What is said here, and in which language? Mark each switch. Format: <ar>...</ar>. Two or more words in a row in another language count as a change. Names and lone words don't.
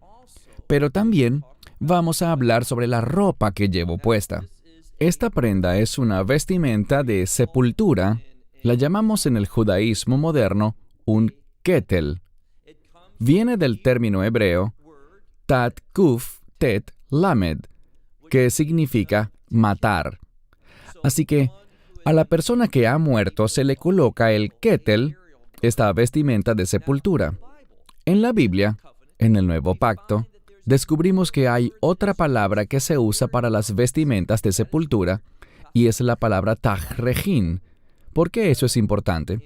<es>Pero también vamos a hablar sobre la ropa que llevo puesta. Esta prenda es una vestimenta de sepultura, la llamamos en el judaísmo moderno un ketel. Viene del término hebreo</es> <he>תת קוף טית למד,</he> <es>que significa matar. Así que a la persona que ha muerto se le coloca el ketel, esta vestimenta de sepultura. En la Biblia, en el Nuevo Pacto, descubrimos que hay otra palabra que se usa para las vestimentas de sepultura, y es la palabra tajrejin, ¿Por qué eso es importante?</es>